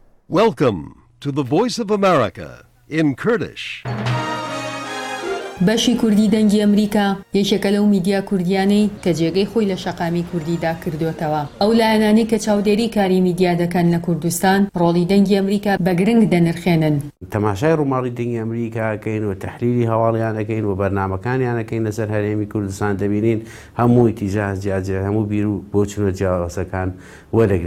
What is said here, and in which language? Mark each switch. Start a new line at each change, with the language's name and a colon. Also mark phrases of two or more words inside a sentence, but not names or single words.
English: Welcome to the Voice of America in Kurdish.
Central Kurdish: بەشی کوردی دەنگی ئەمریکا یەکێکە لەو میدیا کوردیانەی کە جێگەی خۆی لە شەقامی کوردیدا کردوتەوە. ئەو لایەنانەی کە چاودێری کاری میدیا دەکەن لە کوردستان ڕۆڵی دەنگی ئەمریکا بە گرنگ دەنرخێنن. تەماشای ڕووماڵی دەنگی ئەمریکاکەین و تەحلیلی هەواڵیانەکەین و بەرنامەکانیانەکەین لەسەر هەرێمی کوردستان دەبینین هەمووی تیجاز جیاجێ هەموو بیر و بۆچونە جیاوازەکان وەرەگری.